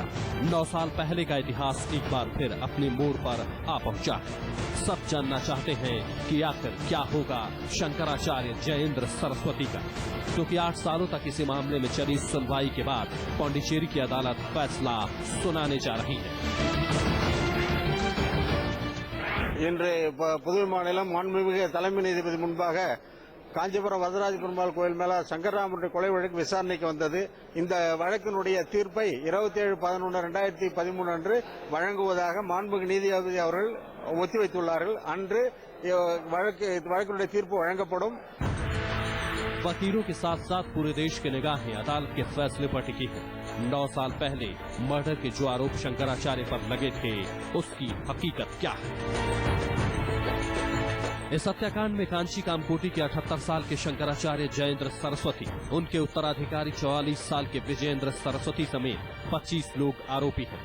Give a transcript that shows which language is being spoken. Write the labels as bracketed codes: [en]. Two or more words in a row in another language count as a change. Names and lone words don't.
[hi] 9 साल पहले का इतिहास एक बार फिर अपने मोड़ पर आ पहुंचा है। सब जानना चाहते हैं कि आखिर क्या होगा शंकराचार्य जयेंद्र सरस्वती का, क्योंकि 8 सालों तक इसी मामले में चली सुनवाई के बाद पांडिचेरी की अदालत फैसला सुनाने जा रही है। [ta] இன்று புதுவை மாநிலம் மாண்புமிகு தலைமை நீதிபதி முன்பாக காஞ்சிபுரம் வரதராஜ பெருமாள் கோயில் மேல சங்கரராமனுடைய கொலை வழக்கு விசாரணைக்கு வந்தது. இந்த வழக்கினுடைய தீர்ப்பை 27/11/2013 அன்று வழங்குவதாக மாண்புமிகு நீதிபதி அவர்கள் ஒத்திவைத்துள்ளார்கள். அன்று வழக்கினுடைய தீர்ப்பு வழங்கப்படும். [hi] वकीलों के साथ साथ पूरे देश की निगाहें अदालत के फैसले पर टिकी है। 9 साल पहले मर्डर के जो आरोप शंकराचार्य पर लगे थे, उसकी हकीकत क्या है? इस हत्याकांड में कांची कामकोटी के 78 साल के शंकराचार्य जयेंद्र सरस्वती, उनके उत्तराधिकारी 44 साल के विजयेंद्र सरस्वती समेत 25 लोग आरोपी हैं।